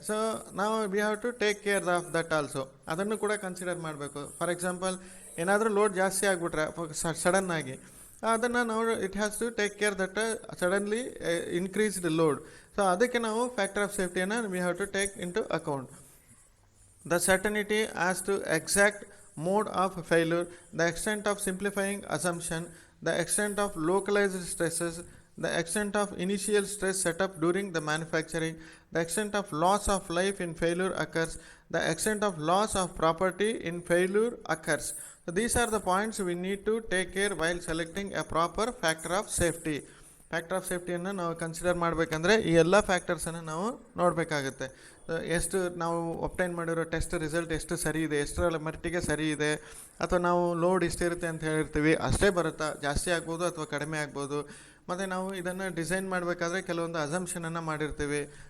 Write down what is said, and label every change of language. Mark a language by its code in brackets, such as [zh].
[en] So ನಾವು we have to take care of that also. [kn] ಅದನ್ನು ಕೂಡ ಕನ್ಸಿಡರ್ ಮಾಡಬೇಕು. [en] for example [kn] ಏನಾದರೂ ಲೋಡ್ ಜಾಸ್ತಿ ಆಗಿಬಿಟ್ರೆ ಸಡನ್ನಾಗಿ ಅದನ್ನು ನಾವು [en] It has to take care that suddenly increased load. So [kn] ಅದಕ್ಕೆ ನಾವು [en] Factor of ಸೇಫ್ಟಿಯನ್ನು we have to take into account. The certainty as to exact mode of failure, the extent of simplifying assumption, the extent of localized stresses, the extent of initial stress set up during the manufacturing, the extent of loss of life in failure occurs, the extent of loss of property in failure occurs. So these are the points we need to take care while selecting a proper factor of safety. [kn] Factor of ಸೇಫ್ಟಿಯನ್ನು ನಾವು consider ಮಾಡಬೇಕಂದ್ರೆ ಈ ಎಲ್ಲ ಫ್ಯಾಕ್ಟರ್ಸನ್ನು ನಾವು ನೋಡಬೇಕಾಗುತ್ತೆ. ಎಷ್ಟು ನಾವು obtain ಮಾಡಿರೋ test result ಎಷ್ಟು ಸರಿ ಇದೆ, ಎಷ್ಟರ ಮಟ್ಟಿಗೆ ಸರಿ ಇದೆ, ಅಥವಾ ನಾವು ಲೋಡ್ ಇಷ್ಟಿರುತ್ತೆ ಅಂತ ಹೇಳಿರ್ತೀವಿ ಅಷ್ಟೇ ಬರುತ್ತಾ, ಜಾಸ್ತಿ ಆಗ್ಬೋದು ಅಥವಾ ಕಡಿಮೆ ಆಗ್ಬೋದು. ಮತ್ತು ನಾವು ಇದನ್ನು ಡಿಸೈನ್ ಮಾಡಬೇಕಾದ್ರೆ ಕೆಲವೊಂದು ಅಸಂಪ್ಷನನ್ನು ಮಾಡಿರ್ತೀವಿ.